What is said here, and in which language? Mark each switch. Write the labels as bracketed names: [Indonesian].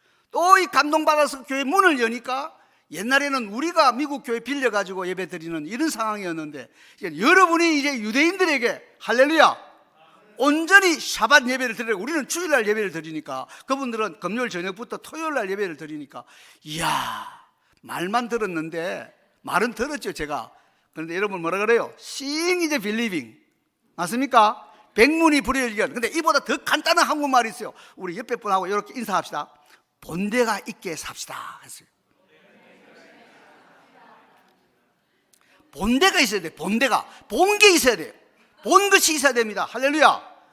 [Korean] 또 이 감동받아서 교회 문을 여니까, 옛날에는 우리가 미국 교회 빌려가지고 예배 드리는 이런 상황이었는데 이제 여러분이 이제 유대인들에게 할렐루야 온전히 샤밧 예배를 드리고, 우리는 주일날 예배를 드리니까 그분들은 금요일 저녁부터 토요일날 예배를 드리니까, 이야, 말만 들었는데, 말은 들었죠 제가. 그런데 여러분 뭐라 그래요? [English] Seeing is believing, [Korean] 맞습니까? 백문이 불여일견. 근데 이보다 더 간단한 한국말이 있어요. 우리 옆에 분하고 이렇게 인사합시다. 본대가 있게 삽시다 했어요. 본대가 있어야 돼요. 본대가 본 게 있어야 돼요. 본 것이 있어야 됩니다. 할렐루야.